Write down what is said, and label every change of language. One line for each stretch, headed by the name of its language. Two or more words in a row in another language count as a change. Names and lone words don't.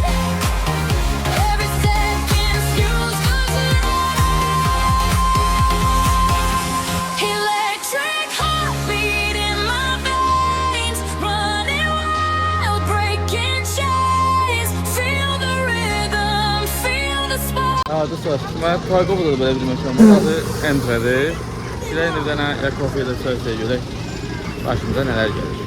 English: Every second fuels the electric heartbeat in my veins, running wild, breaking chains. Feel the rhythm, feel the spark.
Azerbaijani: Dostlar, mən Targovda da belə bir məkan var. Adı Entre'dir. Şuraya bir dənə ya kofe ya da çay görək. Başımıza nələr gəlir.